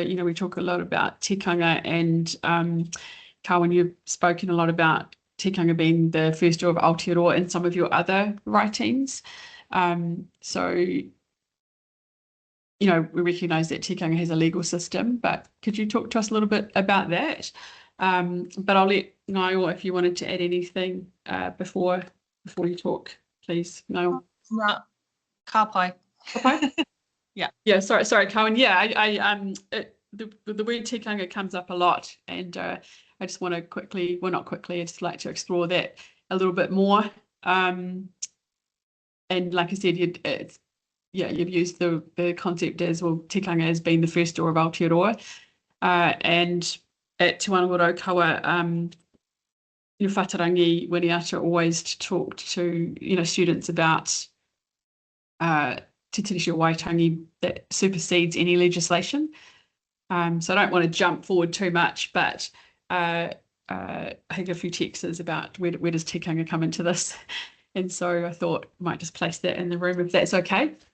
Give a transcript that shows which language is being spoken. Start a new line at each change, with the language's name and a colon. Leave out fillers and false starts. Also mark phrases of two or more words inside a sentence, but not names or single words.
English: You know, we talk a lot about tikanga, and Carwyn, you've spoken a lot about tikanga being the first law of Aotearoa in some of your other writings. So, you know, we recognise that tikanga has a legal system, but could you talk to us a little bit about that? But I'll let Ngaio, if you wanted to add anything before you talk, please, Ngaio.
Māori: No, ka pai.
English: Yeah, sorry, Carwyn. Yeah, the word tikanga comes up a lot, and I just want to quickly, well, not quickly, I'd just like to explore that a little bit more. And like I said, you've used the concept as, well, tikanga as being the first law of Aotearoa. And at Te Raukawa, your whatarangi weniata always talked to, you know, students about Te Tiriti or Waitangi that supersedes any legislation. So I don't want to jump forward too much, but I think a few texts is about where does tikanga come into this, and so I thought I might just place that in the room if that's okay.